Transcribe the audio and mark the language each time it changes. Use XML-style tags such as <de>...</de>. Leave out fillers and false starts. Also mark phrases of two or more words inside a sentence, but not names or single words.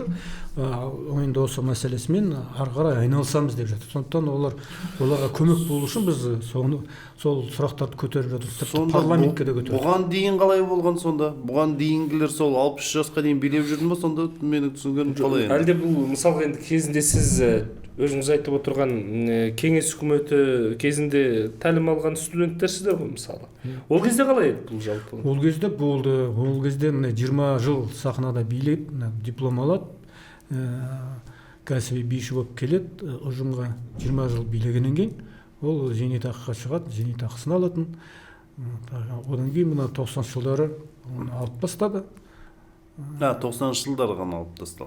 <kk>Енді осы мәселесімен ары қарай айналысамыз деп жатыр. Сондықтан оларға көмек болу үшін біз сол сұрақтарды көтеріп жатырмыз. Парламентке де көтеріп. Бұған дейін қалай болған сонда? Бұған дейінгілер сол 60 жасқа дейін билеп жүрді ме сонда? Менің түсінгенім қалай енді?</kk> <ky>Әлде бұл мысалға енді кезінде сіз өзүңүз айтып отурган кеңес өкмөтү кезинде таалим алган студенттерсиздер го мисалы. Ол кезде калай эди бул жалпы? Ол кезде болды. Ол кезде мына 20 жыл сахнада бийлеп, диплом алат.</ky> <kk>Кәсіби биші болып келет, ұжымға 20 жыл билегеннен кейін ол зейнетақыға шығады, зейнетақысын алатын. Одан кейін мына 90 жылдары оны алып бастады. 90 жылдары ғана алып тасталды.</kk>